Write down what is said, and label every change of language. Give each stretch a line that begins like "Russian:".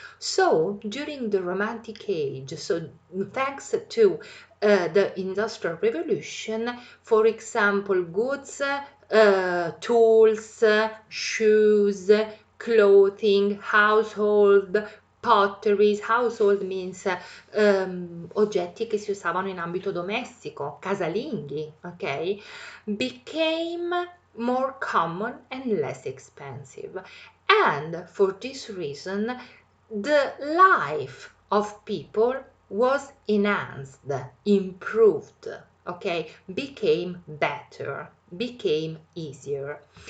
English: So during the Romantic Age, so thanks to the Industrial Revolution, for example, goods, tools, shoes, clothing, household, potteries. Household means
Italian: oggetti che si usavano in ambito domestico, casalinghi, ok?
English: Became more common and less expensive. And for this reason, the life of people was enhanced, improved, okay, became better, became easier.